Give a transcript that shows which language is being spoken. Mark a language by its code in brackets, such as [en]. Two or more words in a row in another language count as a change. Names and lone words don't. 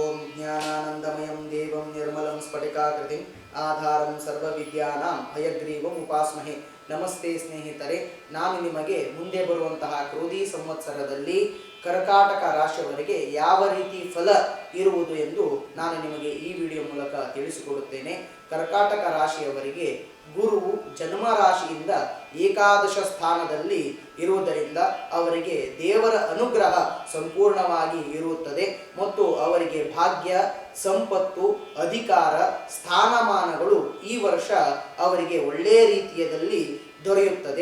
[sa] ज्ञानानन्दमयं देवं निर्मलं स्फटिकाकृतिम् आधारं सर्वविद्यानां हयग्रीवम् उपास्महे. [kn] ನಮಸ್ತೆ ಸ್ನೇಹಿತರೆ, ನಾನು ನಿಮಗೆ ಮುಂದೆ ಬರುವಂತಹ ಕ್ರೋಧಿ ಸಂವತ್ಸರದಲ್ಲಿ ಕರ್ಕಾಟಕ ರಾಶಿಯವರಿಗೆ ಯಾವ ರೀತಿ ಫಲ ಇರುವುದು ಎಂದು ನಾನು ನಿಮಗೆ ಈ ವಿಡಿಯೋ ಮೂಲಕ ತಿಳಿಸಿಕೊಡುತ್ತೇನೆ. ಕರ್ಕಾಟಕ ರಾಶಿಯವರಿಗೆ ಗುರುವು ಜನ್ಮ ರಾಶಿಯಿಂದ ಏಕಾದಶ ಸ್ಥಾನದಲ್ಲಿ ಇರುವುದರಿಂದ ಅವರಿಗೆ ದೇವರ ಅನುಗ್ರಹ ಸಂಪೂರ್ಣವಾಗಿ ಇರುತ್ತದೆ ಮತ್ತು ಅವರಿಗೆ ಭಾಗ್ಯ, ಸಂಪತ್ತು, ಅಧಿಕಾರ, ಸ್ಥಾನಮಾನಗಳು ಈ ವರ್ಷ ಅವರಿಗೆ ಒಳ್ಳೆಯ ರೀತಿಯಲ್ಲಿ ದೊರೆಯುತ್ತದೆ.